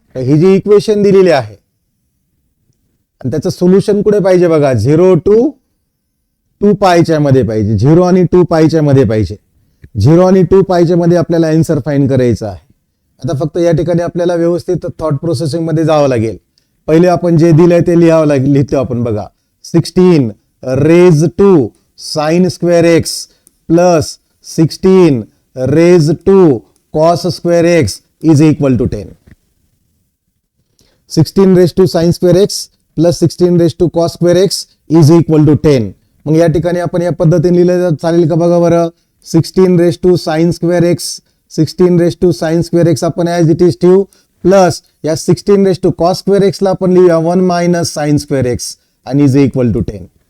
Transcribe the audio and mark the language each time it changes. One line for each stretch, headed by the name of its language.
Marathi: ही जी equation दिलेली आहे आणि त्याचं सोल्युशन कुठे पाहिजे बघा, 0 to 2π च्या मध्ये पाहिजे. 0 आणि 2π च्या मध्ये पाहिजे. 0 आणि 2π च्या मध्ये आपल्याला आन्सर फाइंड करायचा आहे. आता फक्त या ठिकाणी आपल्याला व्यवस्थित थॉट प्रोसेसिंग मध्ये जावं लागेल. पहिले आपण जे दिलंय ते लिहितो आपण बघा,
English: 16 raise to sin square x plus 16 raised to cos square x is equal to 10. 16 raised to sin square x plus 16 raised to cos square x is equal to 10.
Marathi: मग या ठिकाणी आपण या पद्धतीने लिहिलं चालेल का बघा बरं.
English: 16 raised to sin square x, 16 raised to sin square x आपण as it is ठेवू, plus या 16 raised to cos square x
Marathi: ला आपण लिहूया
English: 1 minus sin square x आणि is equal to 10.